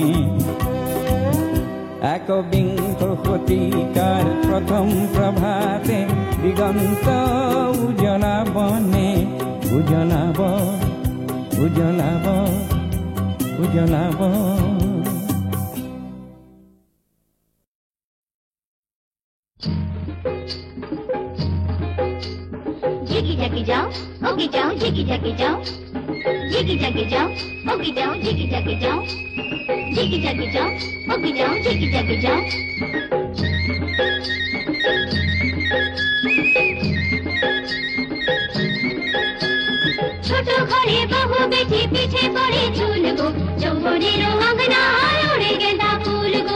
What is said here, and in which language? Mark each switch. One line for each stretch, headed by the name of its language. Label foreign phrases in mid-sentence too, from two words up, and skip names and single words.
Assamese: একবিংশ শতিকাৰ প্ৰথম প্ৰভাতে দিগন্ত উজলাবনে উজলাব উজলাব উজলাব।
Bangla: ঝিকি ঝাকি যাও ওগি যাও, ঝিকি ঝাকি যাও, ঝিকি ঝাকি যাও ওগি যাও, ঝিকি ঝাকি যাও, ঝিকি ঝাকি যাও ওগি যাও, ঝিকি ঝাকি যাও। ছোট ঘরে বহু বেটি পিছে পড়ে চুল গো, যৌবনের অঙ্গনায় ওড়ে গেঁদা ফুল গো।